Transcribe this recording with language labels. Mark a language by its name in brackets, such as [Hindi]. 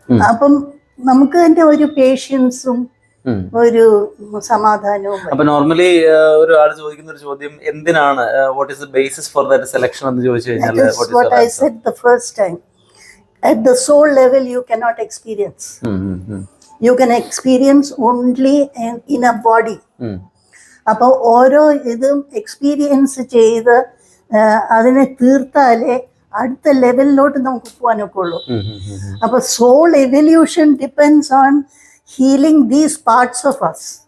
[Malayalam] അപ്പം നമുക്ക് തന്നെ ഒരു പേഷ്യൻസും ഒരു സമാധാനവും. അപ്പൊ നോർമലി ഒരാൾ ചോദിക്കുന്ന ഒരു ചോദ്യം എന്തിനാണ്, [English] what is the basis for that selection [Malayalam] എന്ന് ചോദിച്ചു കഴിഞ്ഞാൽ, [English] what I said the first time, at the soul level you cannot experience. You can experience only in a body. [Malayalam] അപ്പോൾ ഓരോ ഇതും എക്സ്പീരിയൻസ് ചെയ്ത് അതിനെ തീർത്താലേ അടുത്ത ലെവലിലോട്ട് നമുക്ക് പോകാനൊക്കെ ഉള്ളൂ. [English] അപ്പൊ soul evolution depends on healing these parts of us.